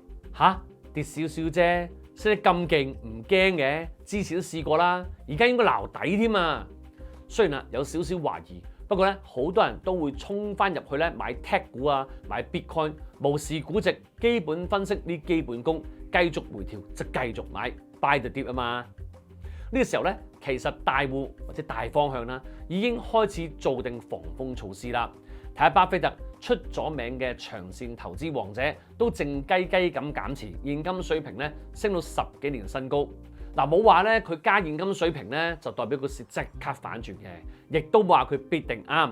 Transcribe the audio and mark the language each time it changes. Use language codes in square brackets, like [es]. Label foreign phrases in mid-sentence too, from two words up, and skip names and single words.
[yue] 跌少少啫，升得咁勁唔驚嘅，之前都試過啦，而家應該撈底添啊！雖然有少少懷疑，不過咧好多人都會衝翻入去咧買 tech 股啊，買 Bitcoin， 無視估值，基本分析啲基本功，繼續回調就繼續買 [en] buy the dip [yue] 啊嘛。呢個時候咧，其實大戶或者大方向啦，已經開始做定防風措施啦。睇下巴菲特出咗名嘅長線投資王者，都靜雞雞咁減持，現金水平咧升到10幾年新高。冇話咧佢加現金水平咧就代表個市即刻反轉嘅，亦都冇話佢必定啱。